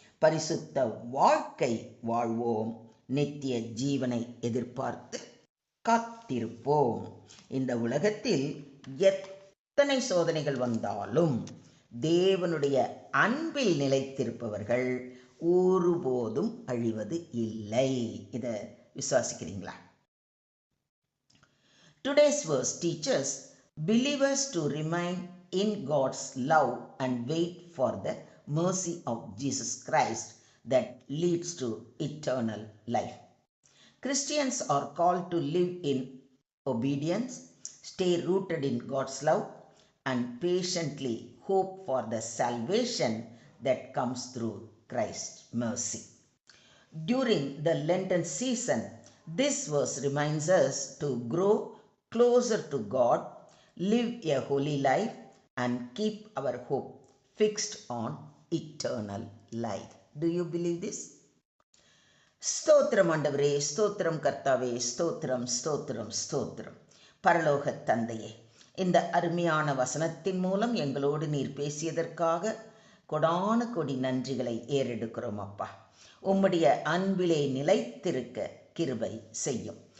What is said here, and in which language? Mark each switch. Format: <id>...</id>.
<ta>பரிசுத்த வாழ்க்கை வாழ்வோம். நித்திய ஜீவனை எதிர்பார்த்து காத்திருப்போம். இந்த உலகத்தில் எத்தனை சோதனைகள் வந்தாலும் தேவனுடைய அன்பில் நிலைத்திருப்பவர்கள் ஒருபோதும் அழிவது இல்லை. இதை விசுவாசிக்கிறீங்களா?</ta> <en>Today's verse teaches believers to remain in God's love and wait for the mercy of Jesus Christ that leads to eternal life. Christians are called to live in obedience, stay rooted in God's love, and patiently hope for the salvation that comes through Christ's mercy. During the Lenten season, this verse reminds us to grow closer to God, live a holy life, and keep our hope fixed on eternal life. Do you believe this?</en> <ta>ஸ்தோத்திரம் ஆண்டவரே, ஸ்தோத்திரம் கர்த்தாவே, ஸ்தோத்திரம் ஸ்தோத்திரம் ஸ்தோத்திரம். பரலோக தந்தையே, இந்த அருமையான வசனத்தின் மூலம் எங்களோடு நீர் பேசியதற்காக கொடான கொடி நன்றிகளை ஏறெடுக்கிறோம் அப்பா. உம்முடைய அன்பிலே நிலைத்திருக்க கிருபை செய்யும்.</ta>